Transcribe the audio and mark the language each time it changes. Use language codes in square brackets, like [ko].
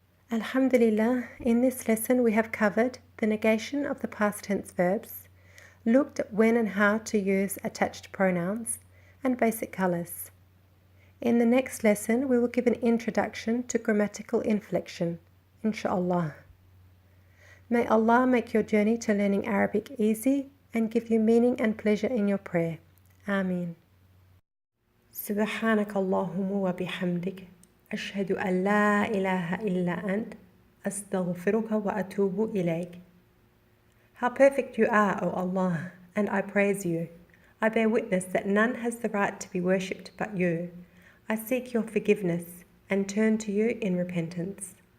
[en] Alhamdulillah, in this lesson we have covered the negation of the past tense verbs, looked at when and how to use attached pronouns, and basic colours. In the next lesson we will give an introduction to grammatical inflection, inshaAllah. May Allah make your journey to learning Arabic easy and give you meaning and pleasure in your prayer. Ameen. [ar] سبحانك اللهم وبحمدك أشهد أن لا إله إلا أنت أستغفرك وأتوب إليك. [en] How perfect you are, O Allah, and I praise you. I bear witness that none has the right to be worshipped but you. I seek your forgiveness and turn to you in repentance.